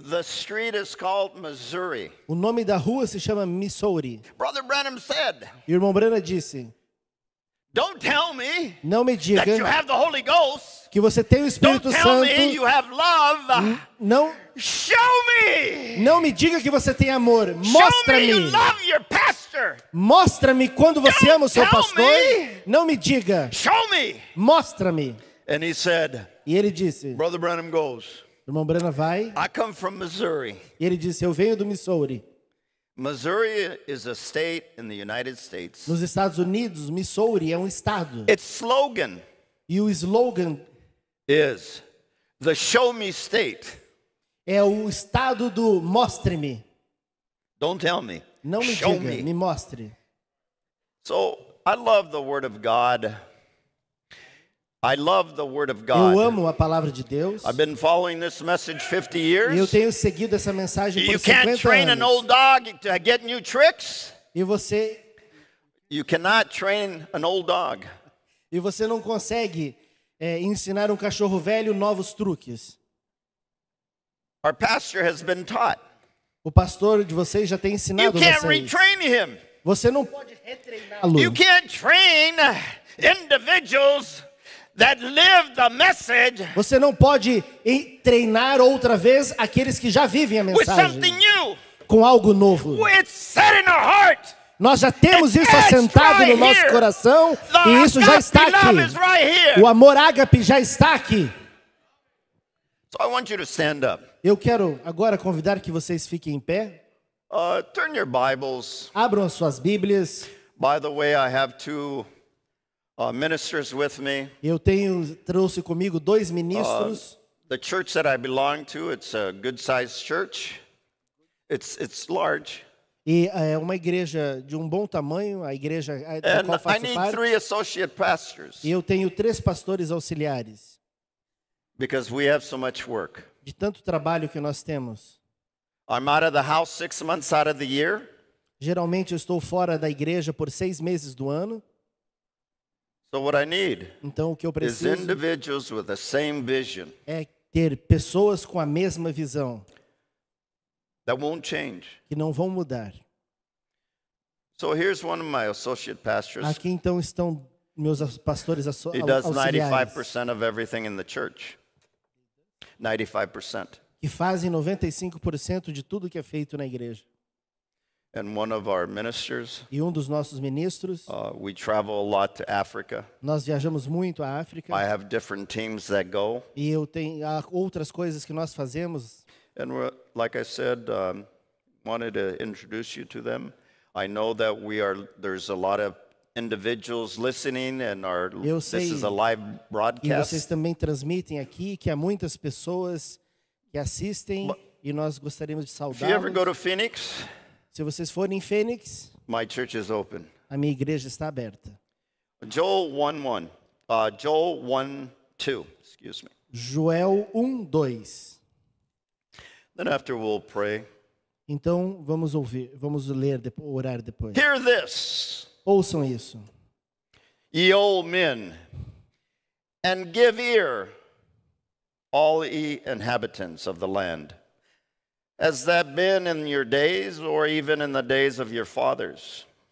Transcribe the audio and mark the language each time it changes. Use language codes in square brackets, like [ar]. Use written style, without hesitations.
[en] The street is called Missouri. [pt] O nome da rua se chama Missouri. [en] Brother Branham said, [pt] E o irmão Brana disse, [en] don't tell me [pt] não me [en] that you [pt] diga [en] have the Holy Ghost. [pt] que você tem o [en] Don't [pt] Espírito [en] tell me [pt] Santo. [en] you have love. Show me. [pt] Não me diga que você tem amor. [en] Show me you [pt] Mostra-me. [en] love your pastor. [pt] Mostra-me quando você ama o seu [en] Don't tell [pt] pastor. [en] me. [pt] Não me diga. [en] Show me. [pt] Mostra-me. [en] And he said, [pt] E ele disse, [en] Brother Branham goes, [pt] o irmão Brana vai. [en] I come from Missouri. [pt] E ele disse, eu venho do Missouri. [en] Missouri is a state in the United States. [pt] Nos Estados Unidos, Missouri é um estado. [en] Its slogan [pt] E o slogan [en] is the show me state. [pt] é o estado do mostre-me. [en] Don't tell me. [pt] Não me [en] Show [pt] diga, [en] me. [pt] me mostre. [en] So I love the Word of God. I love the Word of [pt] Eu [en] God. [pt] amo a palavra de Deus. [en] I've been following this message 50 [pt] E eu [en] years. [pt] tenho seguido essa mensagem [en] You [pt] por [en] can't [pt] 50 [en] train an old [pt] anos. [en] dog to get new tricks. [pt] E você, [en] You cannot train an old dog. [pt] E você não consegue ensinar um cachorro velho novos truques. [en] Our pastor has been taught. [pt] O pastor de vocês já tem [en] You [pt] ensinado [en] can't [pt] vocês. [en] retrain him. [pt] Você não pode retreiná-lo. [en] You can't train individuals that live the message [pt] Você não pode treinar outra vez aqueles que já vivem a [en] with [pt] mensagem [en] something new. [pt] com algo novo. [en] It's set in our heart. [pt] Nós já temos isso [en] It's [pt] assentado [en] right [pt] no nosso [en] here. [pt] coração [en] The [pt] e isso já está [en] agape love is [pt] aqui. [en] right here. [pt] O amor ágape já está aqui. [en] So I want you to stand up. [pt] Eu quero agora convidar que vocês fiquem em pé. [en] Turn your Bibles. [pt] Abram as suas Bíblias. [en] By the way, I have two ministers with me. [pt] Eu trouxe comigo 2 ministros. [en] The church that I belong to, it's a good-sized church. It's large. [pt] E é uma igreja de um bom tamanho, a igreja da [en] And [pt] qual [en] I [pt] faço [en] need [pt] parte. [en] 3 associate pastors [pt] E eu tenho 3 pastores auxiliares. [en] because we have so much work. [pt] De tanto trabalho que nós temos. [en] I'm out of the house 6 months out of the year. [pt] Geralmente eu estou fora da igreja por 6 meses do ano. [en] So what I need [pt] Então o que eu [en] is [pt] preciso [en] individuals with the same vision [pt] é ter pessoas com a mesma visão, [en] that won't change. [pt] que não vão mudar. [en] So here's one of my associate pastors. [pt] Aqui então estão meus pastores [en] He does [pt] auxiliares, [en] 95% of everything in the church. [pt] 95%. que fazem 95% de tudo que é feito na igreja. [en] And one of our ministers, [pt] E um dos nossos ministros, [en] we travel a lot to Africa. [pt] nós viajamos muito à África. [en] I have different teams that go. [pt] E há outras coisas que nós fazemos. [en] And like I said, wanted to introduce you to them. I know that there's a lot of individuals listening and [pt] Eu [en] this [pt] sei. [en] is a live [pt] E vocês [en] broadcast. [pt] também transmitem aqui que há muitas pessoas que assistem e nós gostaríamos de [en] If you ever go [pt] saudá-los. [en] to Phoenix, [pt] Se vocês forem em Fênix, [en] my church is open. [pt] a minha igreja está aberta. [en] Joel 1:1. Joel 1:2, excuse me. [pt] Joel 1:2. [en] Then after we'll pray. [pt] Então vamos ler, orar depois. [en] Hear this, [pt] Ouçam isso. [en] ye old men, and give ear, all ye inhabitants of the land. Has that been in your days, or even in the days of your fathers?